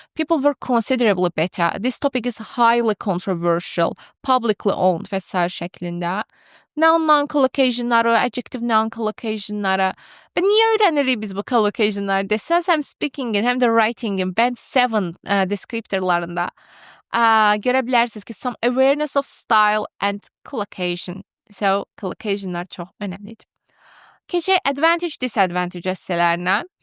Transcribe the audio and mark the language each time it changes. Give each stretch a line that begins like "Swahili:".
English: People were considerably better. This topic is highly controversial. Publicly owned
Azerbaijani: və s. şəklində.
English: Noun collocationları, adjective noun collocationları.
Azerbaijani: Və niyə öyrənirik biz bu collocationları desəz, həm speakingin, həm də writingin band 7 descriptorlarında görə bilərsiniz ki,
English: some awareness of style and collocation.
Azerbaijani: So, collocationlar çox önəmlidir. Keçək advantage, disadvantage hissələrinə.